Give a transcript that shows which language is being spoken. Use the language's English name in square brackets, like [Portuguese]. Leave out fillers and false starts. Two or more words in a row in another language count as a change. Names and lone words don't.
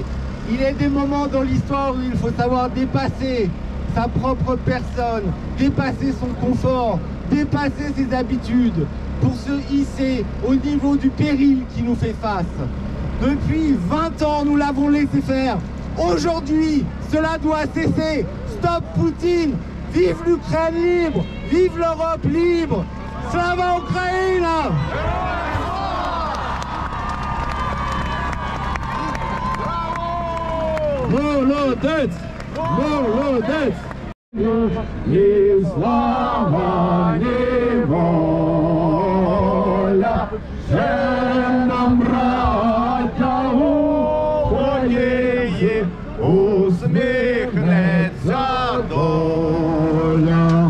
[French] Il y a des moments dans l'histoire où il faut savoir dépasser sa propre personne, dépasser son confort, dépasser ses habitudes pour se hisser au niveau du péril qui nous fait face. Depuis 20 ans, nous l'avons laissé faire. Aujourd'hui, cela doit cesser. Stop Poutine! Vive l'Ukraine libre! Vive l'Europe libre! [Ukrainian] Слава Україна! Молодець! Молодець! Ні слава, ні воля, ще нам, браття Україні, усміхнеться доля.